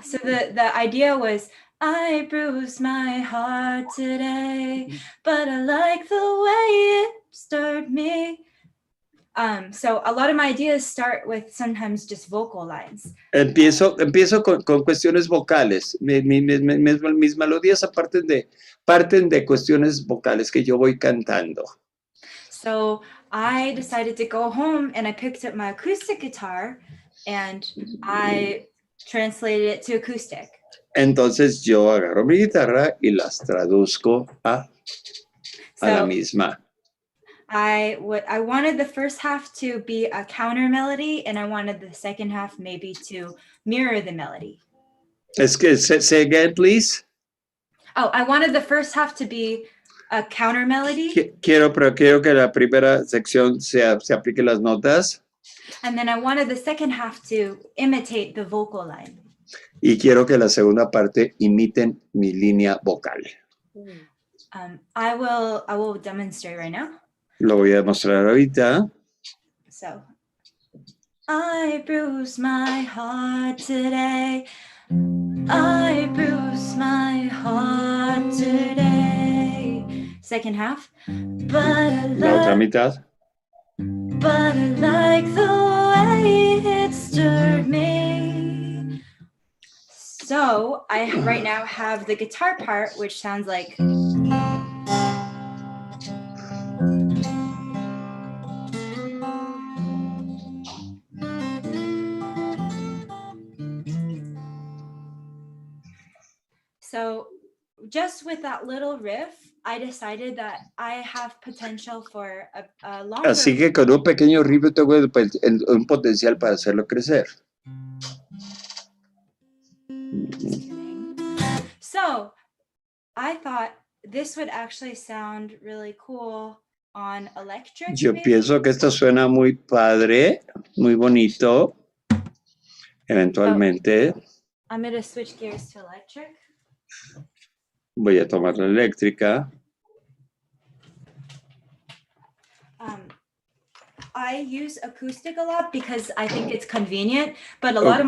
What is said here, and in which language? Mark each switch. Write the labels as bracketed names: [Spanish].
[English] So the idea was, I bruised my heart today, but I like the way it stirred me. So a lot of my ideas start with sometimes just vocal lines. [Spanish] Empiezo con cuestiones vocales. Mis melodías parten de cuestiones vocales que yo voy cantando. [English] So I decided to go home and I picked up my acoustic guitar and I translated it to acoustic. [Spanish] Entonces yo agarro mi guitarra y las traduzco a la [English] So [Spanish] misma. [English] I wanted the first half to be a counter melody, and I wanted the second half maybe to mirror the melody. [Spanish] Es que, [English] say again, please. Oh, I wanted the first half to be a counter melody, [Spanish] Quiero que la primera sección se aplique las notas [English] and then I wanted the second half to imitate the vocal line. [Spanish] y quiero que la segunda parte imiten mi línea vocal. [English] I will demonstrate right now. [Spanish] Lo voy a mostrar ahorita. [English] So, I bruised my heart today. I bruised my heart today. Second half. But [Spanish] La otra mitad. [English] I like the way it stirred me. So I right now have the guitar part, which sounds like. So just with that little riff, I decided that I have potential for a longer. [Spanish] Así que con un pequeño riff tengo un potencial para hacerlo crecer. [English] So I thought this would actually sound really cool on electric. [Spanish] Yo [English] maybe? [Spanish] pienso que esto suena muy padre, muy bonito. Eventualmente [English] I'm going to switch gears to electric. [Spanish] voy a tomar la eléctrica. [English] I use acoustic a lot because I think it's convenient, but a lot of